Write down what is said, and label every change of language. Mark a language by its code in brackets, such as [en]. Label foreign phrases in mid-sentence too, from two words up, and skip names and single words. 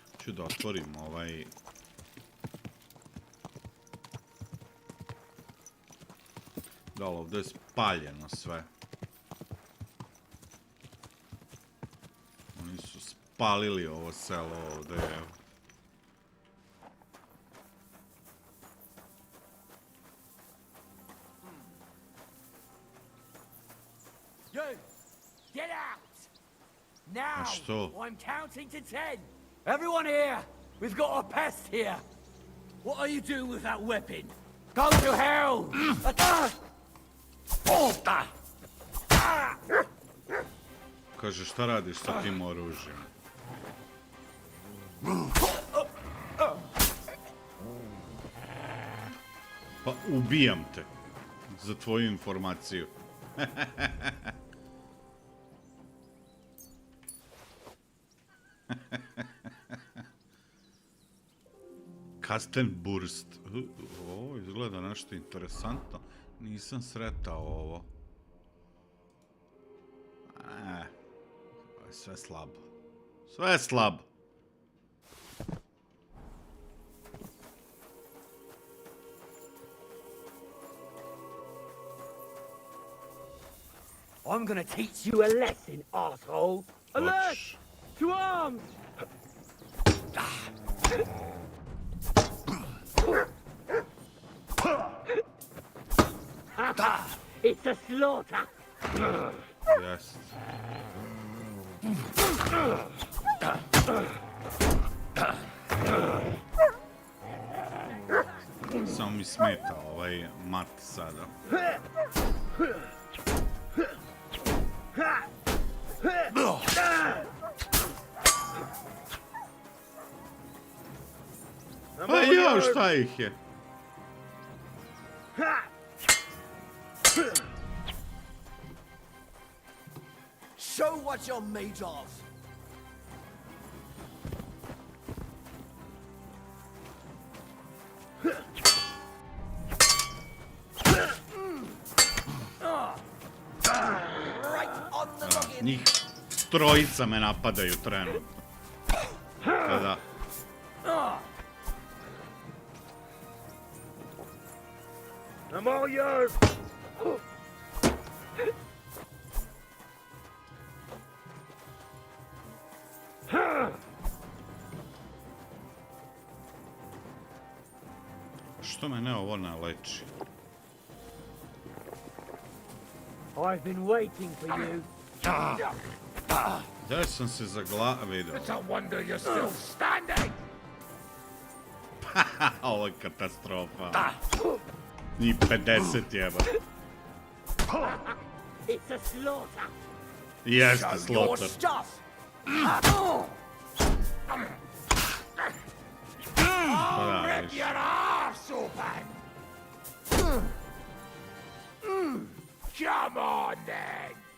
[bs] Hoću da otvorim ovaj... Da, ali ovdje je spaljeno sve. Oni su spalili ovo selo ovdje, evo. [en] You! Get out! Now! [bs] Što? [en] I'm counting to 10! Everyone here! We've got a pest here! What are you doing with that weapon? Go to hell! [bs] Kaže, šta radiš sa tim oružjem? Pa ubijam te. Za tvoju informaciju. Kasten burst. Ovo izgleda nešto interesantno. Nisam sretao ovo. Sve slabo. Sve slabo. [en] I'm gonna teach you a lesson, asshole! Alert! To arms! It's a slaughter! Yes. [bs] Samo mi smeta ovaj mat sada. Pa jo, šta ih je? [en] Show what you're made of. [bs] Njih trojica me napadaju trenutno. Kada... [en] I'm all yours! [bs] Što mene ovo ne leči? [en] I've been waiting for you. [bs] Gdje sam se vidio? [en] It's a wonder you're still standing! [bs] Ovo je katastrofa. Ni 50 jeba. [en] It's a slaughter. [bs] Jeste [en] Show your slaughter. stuff. I'll rip your arse open! Come on, then!